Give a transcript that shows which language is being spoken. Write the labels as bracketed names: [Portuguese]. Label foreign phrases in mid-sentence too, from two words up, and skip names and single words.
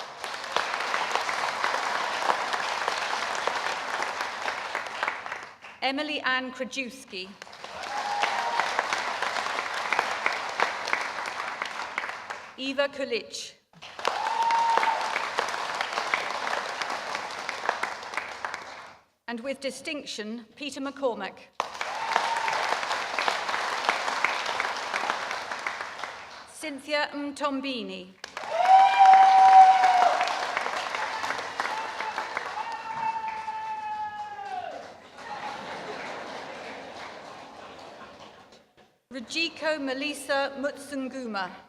[English] Emily Ann Krajewski. Eva Kulich. And with distinction, Peter McCormack. Cynthia Mtombini. Rajiko Melissa Mutsunguma.